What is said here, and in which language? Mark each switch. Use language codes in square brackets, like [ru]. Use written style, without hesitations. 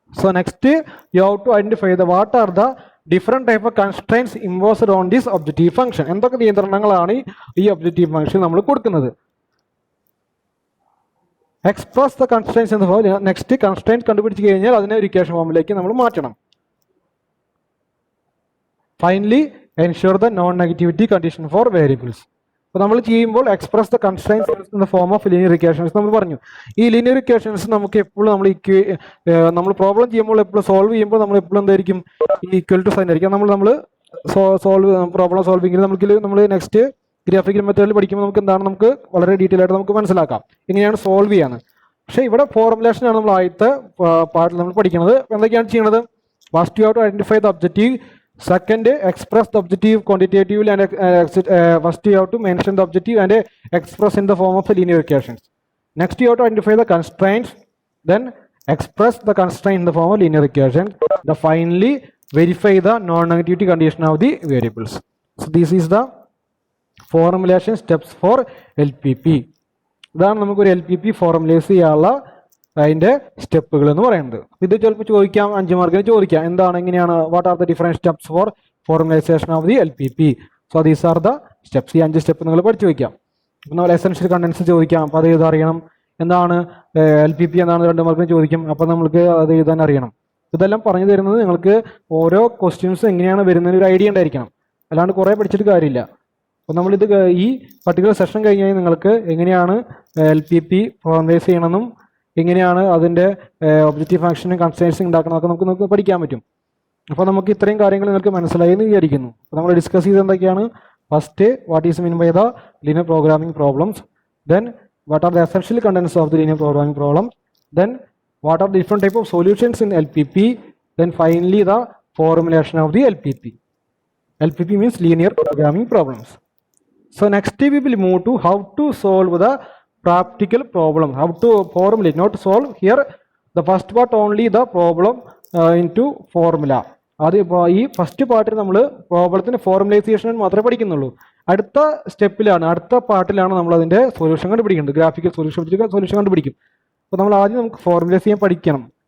[en] So next you have to identify what are the different type of constraints imposed on this objective function. [ml] എന്തൊക്കെ നിയന്ത്രണങ്ങളാണ് ഈ objective function നമ്മൾ കൊടുക്കുന്നത്? [en] express the constraints [ml] എന്ന് പറയുമ്പോൾ next constraints കണ്ടുപിടിച്ച് കഴിഞ്ഞാൽ അതിനെ ഒരു ഇക്വേഷൻ ഫോമിലേക്ക് നമ്മൾ മാറ്റണം. [en] Finally ensure the non-negativity condition for variables. [ml] അപ്പോൾ നമ്മൾ ചെയ്യുമ്പോൾ [en] express the constraints in the form of linear equations [ml] നമ്മൾ പറഞ്ഞു. ഈ ലീനിയർ ഇക്വേഷൻസ് നമുക്ക് എപ്പോഴും നമ്മൾ പ്രോബ്ലം ചെയ്യുമ്പോൾ എപ്പോഴും സോൾവ് ചെയ്യുമ്പോൾ നമ്മൾ എപ്പോഴും എന്തായിരിക്കും ഈക്വൽ ടു സൈൻ ആയിരിക്കും. നമ്മൾ പ്രോബ്ലം സോൾവിങ്ങിൽ നമ്മൾ നെക്സ്റ്റ് ഗ്രാഫിക്കൽ മെത്തേഡിൽ പഠിക്കുമ്പോൾ നമുക്ക് എന്താണ് നമുക്ക് വളരെ ഡീറ്റെയിൽ ആയിട്ട് നമുക്ക് മനസ്സിലാക്കാം എങ്ങനെയാണ് സോൾവ് ചെയ്യാന്ന്. പക്ഷേ ഇവിടെ ഫോർമുലേഷനാണ് നമ്മൾ ആദ്യത്തെ പാർട്ടിൽ നമ്മൾ പഠിക്കുന്നത്. എന്തൊക്കെയാണ് ചെയ്യുന്നത്? [en] First you have to identify the objective. Second, express the objective quantitatively and first you have to mention the objective and express in the form of linear equations. Next you have to identify the constraints, then express the constraint in the form of linear equations. Then finally verify the non-negativity condition of the variables. So this is the formulation steps for LPP. [ml] ഇതാണ് നമുക്കൊരു LPP ഫോർമുലൈസ് ചെയ്യാനുള്ള അതിൻ്റെ സ്റ്റെപ്പുകൾ എന്ന് പറയുന്നത്. ഇത് ചിലപ്പോൾ ചോദിക്കാം, 5 മാർക്കിന് ചോദിക്കാം എന്താണ് എങ്ങനെയാണ് [en] What are the different steps for formulization of the LPP. So these are the steps. [ml] ഈ 5 സ്റ്റെപ്പ് നിങ്ങൾ പഠിച്ചു വയ്ക്കാം. അപ്പോൾ നമ്മൾ എസെൻഷ്യൽ കണ്ടൻസ് ചോദിക്കാം, അപ്പോൾ അത് എഴുതാറിയണം. എന്താണ് LPP എന്നാണ് 2 മാർക്കിന് ചോദിക്കും, അപ്പോൾ നമ്മൾക്ക് അത് എഴുതാൻ അറിയണം. ഇതെല്ലാം പറഞ്ഞു തരുന്നത് നിങ്ങൾക്ക് ഓരോ ക്വസ്റ്റ്യൻസ് എങ്ങനെയാണ് വരുന്നതിന് ഒരു ഐഡിയ ഉണ്ടായിരിക്കണം, അല്ലാണ്ട് കുറേ പഠിച്ചിട്ട് കാര്യമില്ല. അപ്പോൾ നമ്മളിത് ഈ പർട്ടിക്കുലർ സെഷൻ കഴിഞ്ഞാൽ നിങ്ങൾക്ക് എങ്ങനെയാണ് LPP ഫോർമുലൈസ് ചെയ്യണമെന്നും എങ്ങനെയാണ് അതിൻ്റെ ഒബ്ജക്റ്റീവ് ഫംഗ്ഷനും കൺസ്ട്രെയിൻസും ഉണ്ടാക്കണമൊക്കെ നമുക്ക് പഠിക്കാൻ പറ്റും. അപ്പോൾ നമുക്ക് ഇത്രയും കാര്യങ്ങൾ നിങ്ങൾക്ക് മനസ്സിലായി എന്ന് വിചാരിക്കുന്നു. അപ്പോൾ നമ്മൾ ഡിസ്കസ് ചെയ്ത് എന്തൊക്കെയാണ്? [en] First, what is mean by the linear programming problems. Then what are the essential contents of the linear programming problem. Then what are the different type of solutions in LPP. Then finally the formulation of the LPP. LPP means linear programming problems. So next we will move to how to solve the practical problem, how to formulate, not solve here. The first part only the problem into formula. [ml] അത് ഇപ്പോൾ ഈ first പാർട്ടിൽ നമ്മൾ പ്രോബ്ലത്തിന് ഫോർമുലൈസേഷൻ മാത്രമേ പഠിക്കുന്നുള്ളൂ. അടുത്ത സ്റ്റെപ്പിലാണ്, അടുത്ത പാർട്ടിലാണ് നമ്മൾ അതിൻ്റെ സൊല്യൂഷൻ കണ്ടുപിടിക്കുന്നത്. ഗ്രാഫിക്കൽ സൊല്യൂഷൻ കണ്ടുപിടിക്കും. അപ്പോൾ നമ്മൾ ആദ്യം നമുക്ക് ഫോർമുലൈസ് ചെയ്യാൻ പഠിക്കണം.